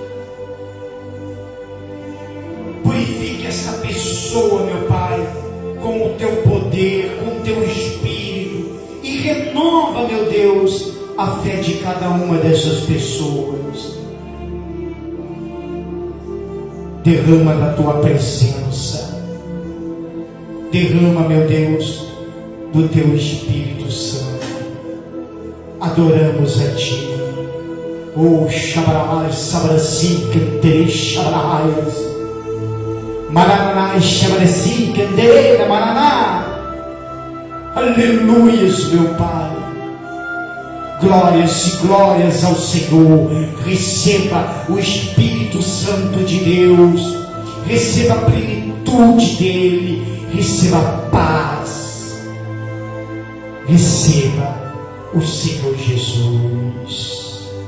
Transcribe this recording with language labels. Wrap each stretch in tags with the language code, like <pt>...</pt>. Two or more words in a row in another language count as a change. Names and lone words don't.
<pt>Purifique essa pessoa, meu Pai, com o teu poder, com o teu Espírito, e renova, meu Deus, a fé de cada uma dessas pessoas. Derrama da tua presença, derrama, meu Deus, do teu Espírito Santo. Adoramos a Ti. Oh, Shabarai, Sabrasi, Cantere, Shabarai, Maraná, Shabarasi, Cantere, Maraná. Aleluias, meu Pai. Glórias e glórias ao Senhor. Receba o Espírito Santo de Deus, receba a plenitude dele, receba a paz, receba o Senhor Jesus.</pt>